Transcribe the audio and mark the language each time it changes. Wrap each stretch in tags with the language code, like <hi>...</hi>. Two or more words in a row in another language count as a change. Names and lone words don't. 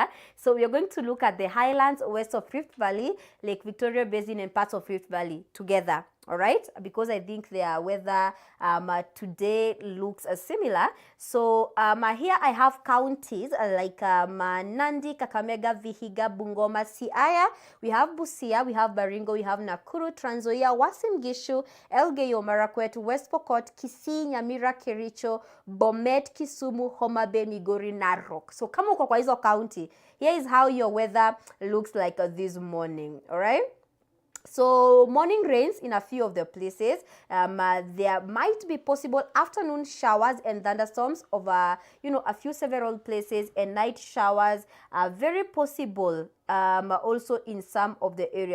<en>So we are going to look at the highlands west of Rift Valley, Lake Victoria Basin, and parts of Rift Valley together. All right, because I think their weather today looks similar. So here I have counties like Nandi, Kakamega, Vihiga, Bungoma, Siaya. We have Busia, we have Baringo, we have Nakuru, Trans Nzoia, Uasin Gishu, Elgeyo Marakwet, West Pokot, Kisii, Nyamira, Kericho, Bomet, Kisumu, Homa Bay, Migori, Narok.</en> <sw>So kama uko kwa hizo county,</sw> <en>here is how your weather looks like this morning. All right. So morning rains in a few of the places. There might be possible afternoon showers and thunderstorms over, a few several places, and night showers are very possible also in some of the areas.</en>